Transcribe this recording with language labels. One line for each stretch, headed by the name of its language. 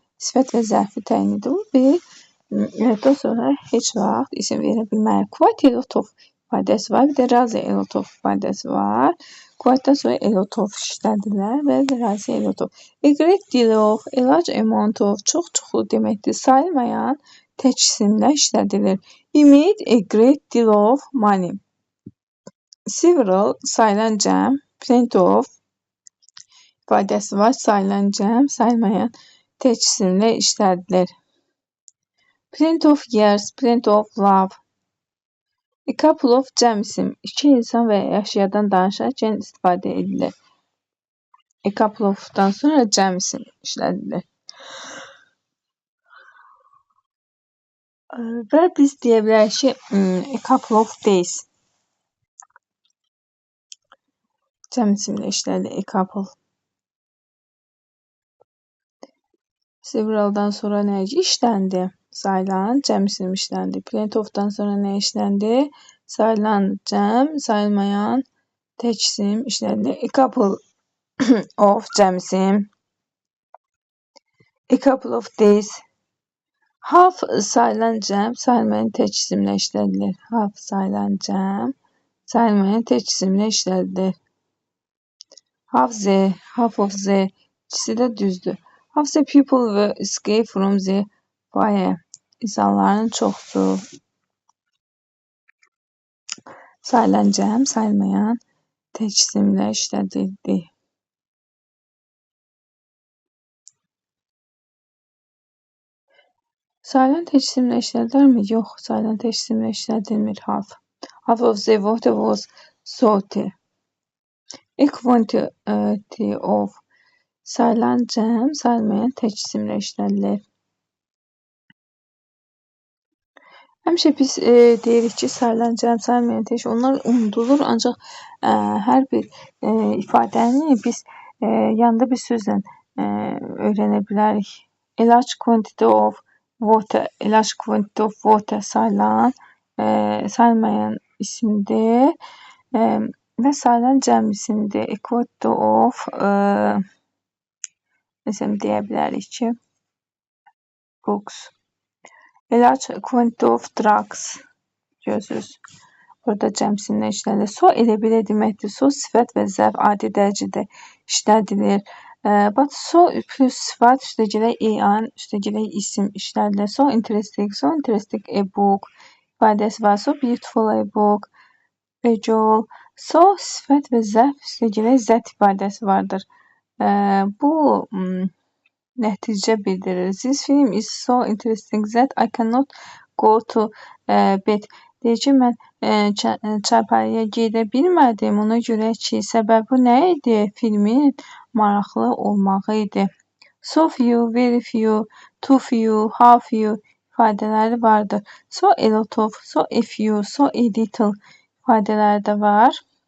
Azerbaijani: Sifət və zərfi təyin edilir. A lot-dan sonra heç vaxt isim verə bilmərik.
English: Quite a lot of
Azerbaijani: ifadəsi var. Bir də
English: rather a lot of
Azerbaijani: ifadəsi var. Quite-dan sonra a lot of işlədilər və rather a lot of.
English: A great deal of, a large amount of,
Azerbaijani: çox-çoxlu deməkdir. Sayılmayan tək isimlə işlədilir.
English: He made a great deal of money.
Azerbaijani: Several sayılan cəm, plenty of ifadəsi var. Sayılan cəm, sayılmayan tək isimlə işlədilir.
English: Plenty of years, plenty of love. A couple of cəm isim.
Azerbaijani: İki insan və əşyadan danışarkən istifadə edilir. A couple of-dan sonra cəm isim işlədilir. Və biz deyə bilərik ki,
English: a couple of days
Azerbaijani: cəm isimlə işlədilir. A couple. Several'dan sonra nə işləndi? Sayılan cəm isim işləndi. Plenty of-dan sonra nə işləndi? Sayılan cəm, sayılmayan tək isim işləndi.
English: A couple of cəm isim. A couple of days.
Azerbaijani: Half sayılan cəm, sayılmayan tək isimlə işlədilir. Half sayılan cəm, sayılmayan tək isimlə işlədilir. Half of the ikisi də düzdür.
English: Half the people will escape from the fire.
Azerbaijani: İnsanların çoxsu sayılan cəm, sayılmayan tək isimlə işlədildi. Sayılan tək isimlə işlədilərmi? Yox, sayılan tək isimlə işlədilmir half.
English: Half of the water was salty.
Azerbaijani: A quantity of sayılan cəm, sayılmayan tək isimlə işlədilir. Həmişə biz deyirik ki, sayılan cəm, sayılmayan tək, onlar unudulur, ancaq hər bir ifadəni biz yanında bir sözlə öyrənə bilərik.
English: A large quantity of water, a large quantity of water
Azerbaijani: sayılan, sayılmayan isimdir və sayılan cəm isimdir. A quantity of, məsələn, deyə bilərik ki, books.
English: A large quantity of drugs.
Azerbaijani: Görürsünüz. Burada cəm isimlə işlədilir. So elə belə deməkdir. So sifət və zərf adi dərəcədə işlədilir. But so plus sifət üstəgələk an üstəgələk isim işlədilir.
English: So interesting a book
Azerbaijani: ifadəsi var.
English: So beautiful a book.
Azerbaijani: Visual. So sifət və zərf üstəgələk zət ifadəsi vardır. Bu nəticə bildirir.
English: This film is so interesting that I cannot go to bed.
Azerbaijani: Deyir ki, mən çarpayıya gedə bilmədim. Ona görə ki, səbəbi nə idi? Filmin maraqlı olmağı idi.
English: So few, very few, too few, how few
Azerbaijani: ifadələri vardır.
English: So a lot of, so a few, so a little
Azerbaijani: ifadələri də var.